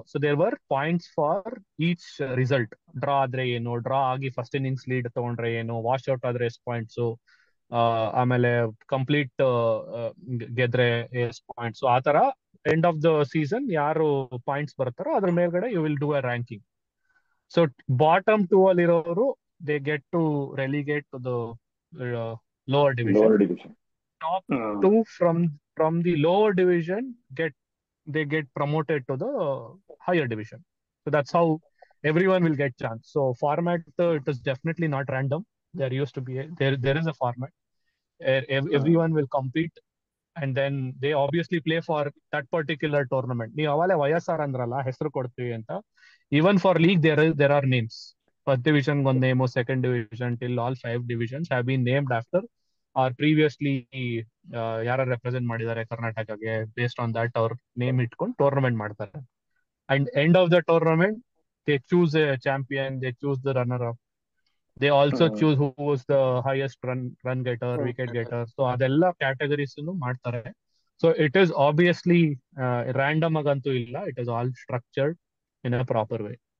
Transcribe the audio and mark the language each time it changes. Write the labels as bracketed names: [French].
[English] So there were points for each result. [Kannada] Draw ಆದ್ರೆ ಏನು, draw ಆಗಿ ಫಸ್ಟ್ ಇನ್ನಿಂಗ್ಸ್ ಲೀಡ್ ತಗೊಂಡ್ರೆ ಏನು, ವಾಶ್ ಔಟ್ ಆದ್ರೆ ಎಷ್ಟು ಪಾಯಿಂಟ್ಸ್, ಆಮೇಲೆ ಕಂಪ್ಲೀಟ್ ಗೆದ್ರೆ ಎಷ್ಟು ಪಾಯಿಂಟ್ಸ್. ಆ ತರ ಎಂಡ್ ಆಫ್ ದ ಸೀಸನ್ ಯಾರು ಪಾಯಿಂಟ್ಸ್ ಬರ್ತಾರೋ ಅದ್ರ ಮೇಲ್ಗಡೆ [English] You will do a ranking. So bottom 2 [Kannada] ಅಲ್ಲಿರೋರು [English] They get to relegate to the lower division. Top 2 from the lower division get promoted to the higher division. So that's how everyone will get chance. So format it is definitely not random. There used to be there is a format. Everyone will compete and then they obviously play for that particular tournament. [Kannada] ನೀವು ಅವಾಗಲೇ YSR ಅಂದ್ರಲ್ಲ, ಹೆಸರು ಕೊಡ್ತೀವಿ ಅಂತ. [English] Even for league there are names. First division [Kannada] ಒಂದು name, [English] second division till all 5 divisions have been named after or previously [Kannada] ಯಾರು represent ಮಾಡಿದ್ದಾರೆ ಕರ್ನಾಟಕಗೆ. [English] based on that [Kannada] ಅವ್ರ ನೇಮ್ ಇಟ್ಕೊಂಡು ಟೂರ್ನಮೆಂಟ್ ಮಾಡ್ತಾರೆ. [English] And end of the tournament they choose a champion, they choose the runner up. They also hmm choose who was the highest run getter, wicket getter. [Kannada] So ಅದೆಲ್ಲ categories ಮಾಡ್ತಾರೆ. [English] so it is obviously [Kannada] random ಆಗಂತೂ ಇಲ್ಲ. [English] It is all structured in a proper way.